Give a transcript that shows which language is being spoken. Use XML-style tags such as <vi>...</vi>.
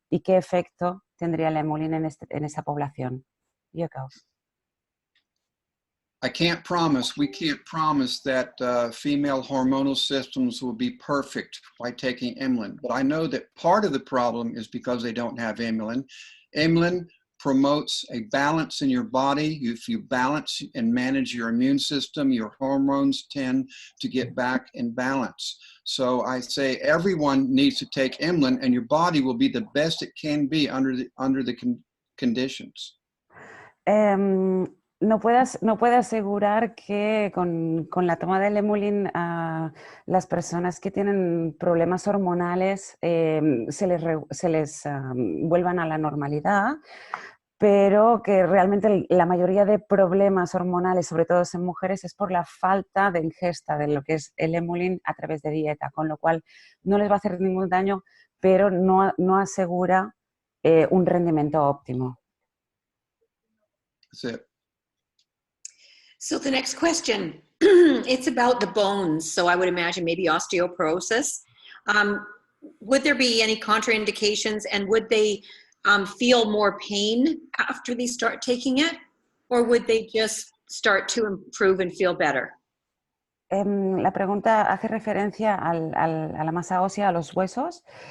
<es>¿Y qué efecto tendría el Emulin en esa población? Yoko.</es> <en>we can't promise that female hormonal systems will be perfect by taking Emulin. But I know that part of the problem is because they don't have Emulin. Emulin promotes a balance in your body. If you balance and manage your immune system, your hormones tend to get back in balance. So I say everyone needs to take Emulin, and your body will be the best it can be under the conditions.</en> <es>No puedo asegurar que con la toma del Emulin las personas que tienen problemas hormonales se les vuelvan a la normalidad, pero que realmente la mayoría de problemas hormonales, sobre todo en mujeres, es por la falta de ingesta de lo que es el Emulin a través de dieta, con lo cual no les va a hacer ningún daño, pero no asegura un rendimiento óptimo.</es> <en>That's it. So the next question, it's about the bones. So I would imagine maybe osteoporosis. Would there be any contraindications, and would they feel more pain after they start taking it, or would they just start to improve and feel better?</en> <es>La pregunta hace referencia a la masa ósea, a los huesos.</es>